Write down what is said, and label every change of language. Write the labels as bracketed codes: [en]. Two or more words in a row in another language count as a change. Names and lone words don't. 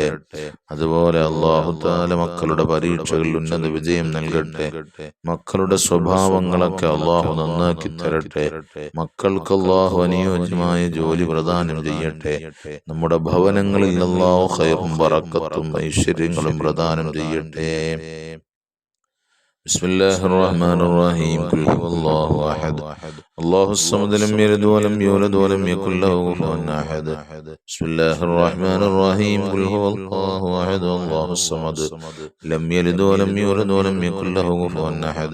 [ml] അതുപോലെ [ar] الله تعالى [ml] മക്കളുടെ പരീക്ഷകളിൽ ഉന്നത വിജയം നൽകട്ടെ. മക്കളുടെ സ്വഭാവങ്ങളൊക്കെ അല്ലാഹു നന്നാക്കി തരട്ടെ. മക്കൾക്ക് അല്ലാഹു അനുയോജ്യമായ ജോലി പ്രദാനം ചെയ്യട്ടെ. നമ്മുടെ ഭവനങ്ങളിൽ അല്ലാഹു ഖൈറും ബറക്കത്തും ഐശ്വര്യങ്ങളും പ്രദാനം ചെയ്യട്ടെ. [ar] بسم الله الرحمن الرحيم. قل هو الله أحد الله الصمد لم يلد ولم يولد ولم يكن له كفوا أحد. بسم الله الرحمن الرحيم. قل هو الله أحد الله الصمد لم يلد ولم يولد ولم يكن له كفوا أحد.